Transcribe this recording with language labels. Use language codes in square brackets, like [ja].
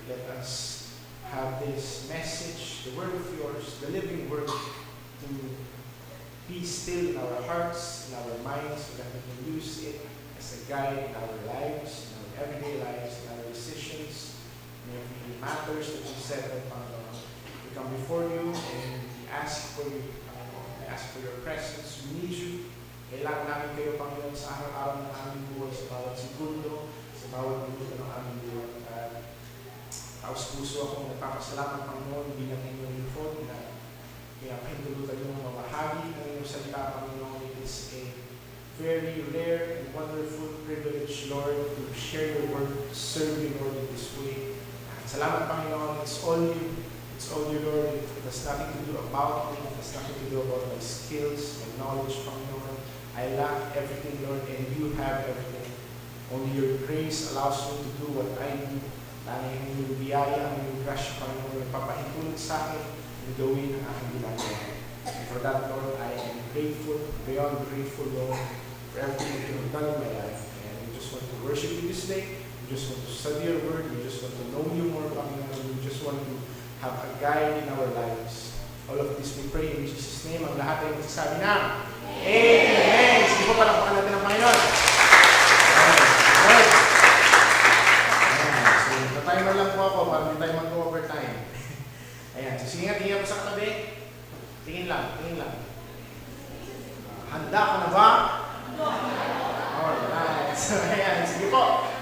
[en] Let us have this message, the word of yours, the living word, to be still in our hearts, in our minds, so that we can use it as a guide in our lives, in our everyday lives, in our decisions, in every matters that you set upon. We come before you and we ask for you, we ask for your presence. We need you. [tl] Kailangan namin kayo, Panginoon, sa araw-araw ng aming buhay, sa bawat segundo, sa bawat minuto ng aming buhay. Taos-puso akong nagpapasalamat, Panginoon, bilang inyong lingkod na kaya pahintulutan yung mamahagi ng inyong salita, Panginoon. [en] It is a very rare and wonderful privilege, Lord, to share your word, to serve you, Lord, in this way. [tl] Salamat, Panginoon. [en] It's all you. It's all you, Lord. It has nothing to do about me. It has nothing to do about my skills, my knowledge, Panginoon. I lack everything, Lord, and you have everything. Only your grace allows me to do what I do. [tl] Tanging yung biyaya, ang yung grasya, Panginoon, nagpapahintulot sa akin na gawin ang aking ginagawa. [en] And for that, Lord, I am grateful, beyond grateful, Lord, for everything that you have done in my life. And we just want to worship you this day. We just want to study your word. We just want to know you more, Panginoon. We just want to have a guide in our lives. All of this we pray in Jesus' name. [tl] Ang lahat ay magsasabi na, Amen! Sige po, palakpakan natin ang Panginoon. Amen. So, na-timer lang po ako para hindi tayo mag-overtime. Ayan. So, sige nga, tingin ako sa katabi. Tingin lang, tingin lang. Handa ka na ba? Alright. So, ayan. Sige po.